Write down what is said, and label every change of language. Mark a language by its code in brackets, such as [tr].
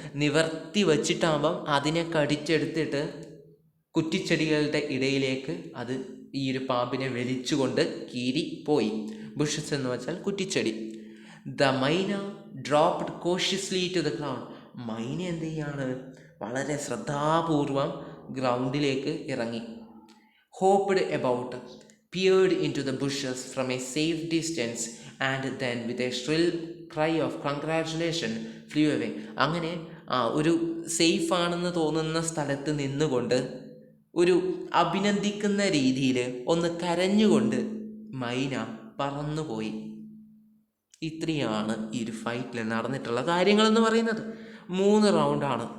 [ml] നിവർത്തി വച്ചിട്ടാകുമ്പം അതിനെ കടിച്ചെടുത്തിട്ട് കുറ്റിച്ചെടികളുടെ ഇടയിലേക്ക് അത് ഈ ഒരു പാമ്പിനെ വലിച്ചുകൊണ്ട് കീരി പോയി. [en] bushes [ml] എന്ന് വെച്ചാൽ കുറ്റിച്ചെടി. [en] The myna dropped cautiously to the ground. [ml] മൈന എന്ത് ചെയ്യാണ്? വളരെ ശ്രദ്ധാപൂർവം ഗ്രൗണ്ടിലേക്ക് ഇറങ്ങി. [en] Hopped about, peered into the bushes from a safe distance and then with a shrill cry of congratulation flew away. [ml] അങ്ങനെ ഒരു സേഫ് ആണെന്ന് തോന്നുന്ന സ്ഥലത്ത് നിന്നുകൊണ്ട് ഒരു അഭിനന്ദിക്കുന്ന രീതിയിൽ ഒന്ന് കരഞ്ഞുകൊണ്ട് മൈന പറന്നുപോയി. ഇത്രയാണ് ഈ ഒരു ഫൈറ്റിൽ നടന്നിട്ടുള്ള കാര്യങ്ങളെന്ന് പറയുന്നത്. 3 റൗണ്ടാണ്.